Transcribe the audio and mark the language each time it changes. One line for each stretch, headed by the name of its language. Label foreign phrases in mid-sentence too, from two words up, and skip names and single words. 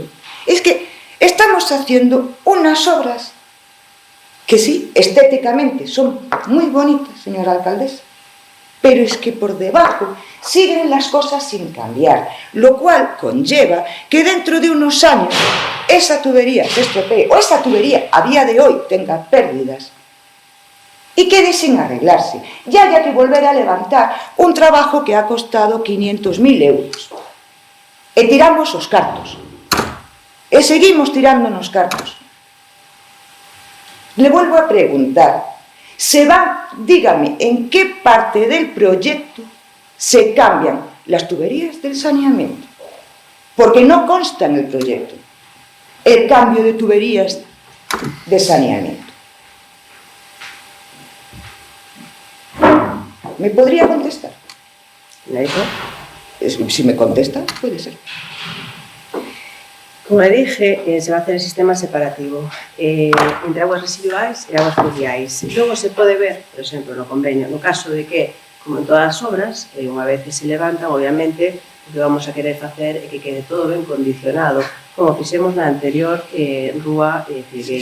Spanish: Es que estamos haciendo unas obras que sí, estéticamente son muy bonitas, señora alcaldesa, pero es que por debajo siguen las cosas sin cambiar, lo cual conlleva que dentro de unos años esa tubería se estropee o esa tubería a día de hoy tenga pérdidas y quede sin arreglarse, y haya que volver a levantar un trabajo que ha costado 500.000 euros.
Galician: E tiramos os cartos. E seguimos tirándonos cartos.
Spanish: Le vuelvo a preguntar, dígame, ¿en qué parte del proyecto se cambian las tuberías del saneamiento? Porque no consta en el proyecto el cambio de tuberías de saneamiento. ¿Me podría contestar? Si me contesta, puede ser. Como dije, se va a hacer el sistema separativo entre aguas
Galician: residuais e aguas fluviais. Logo se pode ver, por exemplo, no convenio, no caso de que, como en todas as obras, unha vez que se levantan, obviamente, o que vamos a querer facer é que quede todo ben condicionado, como fixemos na anterior rúa Filgueira.